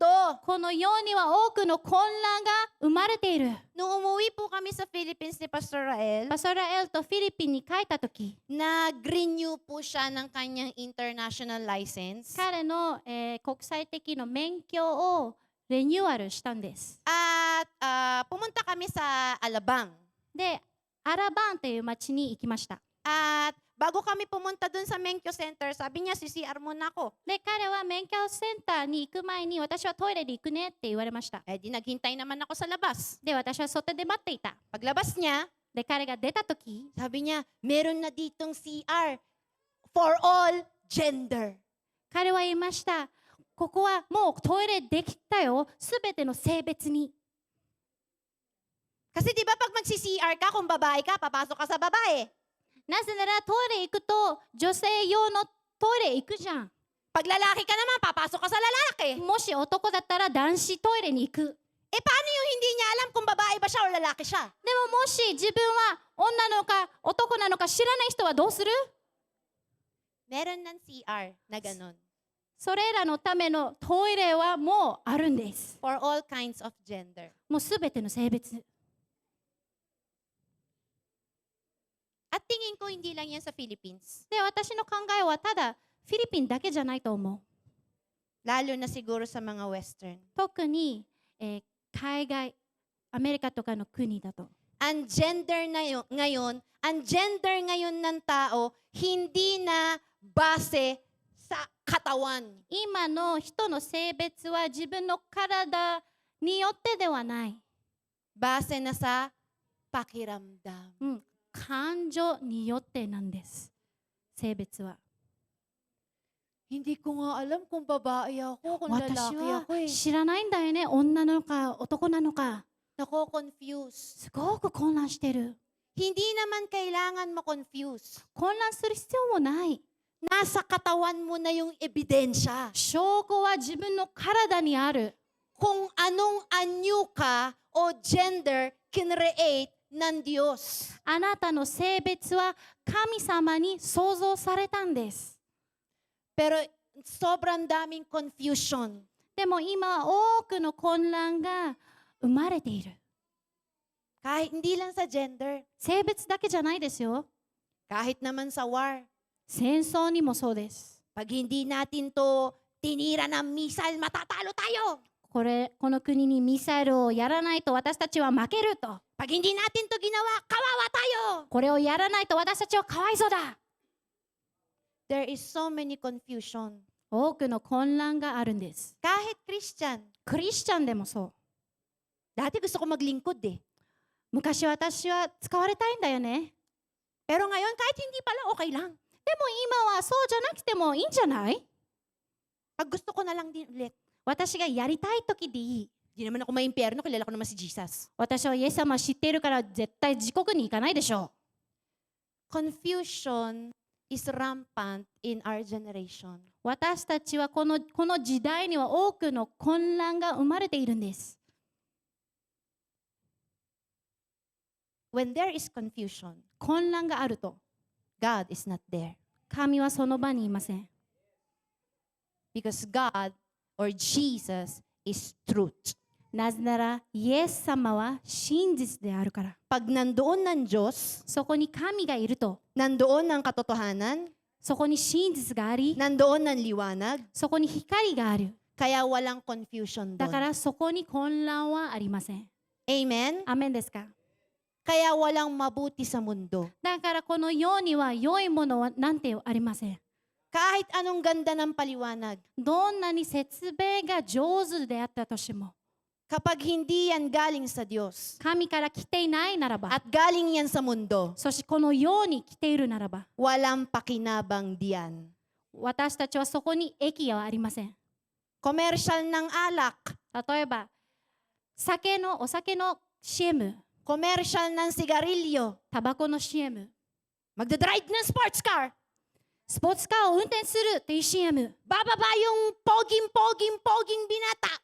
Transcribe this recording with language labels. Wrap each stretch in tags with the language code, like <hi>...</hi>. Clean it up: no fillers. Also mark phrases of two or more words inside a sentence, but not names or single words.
<ja>この世には多くの混乱が生まれている。</ja> <tl>Nung umuwi po kami sa Philippines ni Pastor Rael,</tl> <ja>パソラエルとフィリピンに帰った時、</ja> <tl>nag-renew po siya ng kanyang international license.</tl> <ja>彼の、国際的な免許をリニューアルしたんです。</ja> <tl>At pumunta kami sa Alabang.</tl> <ja>で、アラバンという町に行きました。</ja> <tl>At Bago kami pumunta dun sa Menkyo Center, sabi niya, CCR muna ako.</tl> <ja>で、彼は免許センターに行く前に、私はトイレで行くねって言われました。</ja> <tl>Eh di naghintay naman ako sa labas.</tl> <ja>で、私は外で待っていた。</ja> <tl>Paglabas niya,</tl> <ja>で、彼が出た時、</ja> <tl>sabi niya, meron na ditong CR</tl> <en>for all gender.</en> <ja>彼は言いました。ここはもうトイレできたよ。すべての性別に。</ja> <tl>Kasi di ba pag magsi-CR ka, kung babae ka, papasok ka sa babae.</tl> <ja>なぜならトイレ行くと女性用のトイレ行くじゃん。</ja> <tl>Pag lalaki ka naman, papasok ka sa lalaki.</tl> <ja>もし男だったら男子トイレに行く。</ja> <tl>Eh paano yung hindi niya alam kung babae ba siya o lalaki siya?</tl> <ja>でももし自分は女なのか男なのか知らない人はどうする？</ja> <tl>Meron ng CR na ganun.</tl> <ja>それらのためのトイレはもうあるんです。</ja> <en>For all kinds of gender.</en> <ja>もうすべての性別。</ja> <tl>At tingin ko hindi lang yan sa Philippines.</tl> <ja>で、私の考えはただフィリピンだけじゃないと思う。</ja> <tl>Lalo na siguro sa mga Western.</tl> <ja>特に、海外、アメリカとかの国だと。</ja> <tl>Ang gender ngayon ng tao, hindi na base sa katawan.</tl> <ja>今の人の性別は自分の体によってではない。</ja> <tl>Base na sa pakiramdam.</tl> <ja>感情によってなんです。性別は。</ja> <tl>Hindi ko nga alam kung babae ako, kung</tl> <ja>私</ja> <tl>lalaki</tl> <ja>は</ja> <tl>ako eh.</tl> <ja>知らないんだよね。女なのか男なのか。</ja> <tl>Nako-confuse.</tl> <ja>すごく混乱してる。</ja> <tl>Hindi naman kailangan ma-confuse.</tl> <ja>混乱する必要もない。</ja> <tl>Nasa katawan mo na yung ebidensya.</tl> <ja>証拠は自分の体にある。</ja> <tl>Kung anong anyo ka o gender kinreate ng Diyos.</tl> <ja>あなたの性別は神様に創造されたんです。</ja> <tl>Pero sobrang daming confusion.</tl> <ja>でも今多くの混乱が生まれている。</ja> <tl>Kahit hindi lang sa gender.</tl> <ja>性別だけじゃないですよ。</ja> <tl>Kahit naman sa war.</tl> <ja>戦争にもそうです。</ja> <tl>Pag hindi natin to tinira ng missile, matatalo tayo.</tl> <ja>この国にミサイルをやらないと私たちは負けると。</ja> <tl>Pag hindi natin to ginawa, kawawa tayo.</tl> <ja>これをやらないと私たちはかわいそうだ。</ja> <en>There is so many confusion.</en> <ja>多くの混乱があるんです。</ja> <tl>Kahit Christian.</tl> <ja>クリスチャンでもそう。</ja> <tl>Dati gusto ko maglingkod eh.</tl> <ja>昔私は使われたいんだよね。</ja> <tl>Pero ngayon, kahit hindi pala, okay lang.</tl> <ja>でも今はそうじゃなくてもいいんじゃない？</ja> <tl>Pag gusto ko na lang din ulit.</tl> <ja>私がやりたい時でいい。</ja> <tl>Di naman ako maimpyerno, kilala ko naman si Jesus.</tl> <ja>私はイエス様を知っているから絶対地獄に行かないでしょ</ja> <en>Confusion is rampant in our generation.</en> <ja>う。私たちはこの時代には多くの混乱が生まれているんです。</ja> <en>When there is confusion,</en> <ja>混乱があると、</ja> <en>God is not there.</en> <ja>神はその場にいません。</ja> <en>Because God or Jesus is truth.</en> <ja>なぜなら、イエス様は真実であるから。</ja> <tl>Pag nandoon ng Diyos,</tl> <ja>そこに神がいると、</ja> <tl>nandoon ng katotohanan,</tl> <ja>そこに真実があり、</ja> <tl>nandoon ng liwanag,</tl> <ja>そこに光がある。</ja> <tl>kaya walang confusion</tl> <ja>だか</ja> <tl>doon.</tl> <ja>らそこに混乱はありません。</ja> <tl>Amen?</tl> <ja>アメンですか？</ja> <tl>Kaya walang mabuti sa mundo.</tl> <ja>だからこの世には良いものはなんてありません。</ja> <tl>Kahit anong ganda ng paliwanag,</tl> <ja>どんなに説明が上手であったとしても、</ja> <tl>kapag hindi yan galing sa Diyos</tl> <ja>神から来ていないならば、</ja> <tl>at galing yan sa mundo,</tl> <ja>そしてこの世に来ているならば、</ja> <tl>walang pakinabang diyan.</tl> <ja>私たちはそこに益はありません。</ja> <tl>Commercial ng alak,</tl> <ja>例えば、お酒の CM、</ja> <tl>commercial ng sigarilyo,</tl> <ja>タバコの CM、</ja> <tl>magdadrive ng</tl> <en>sports car,</en> <ja>スポーツカーを運転するっていう CM</ja> <tl>bababa yung poging binata,</tl>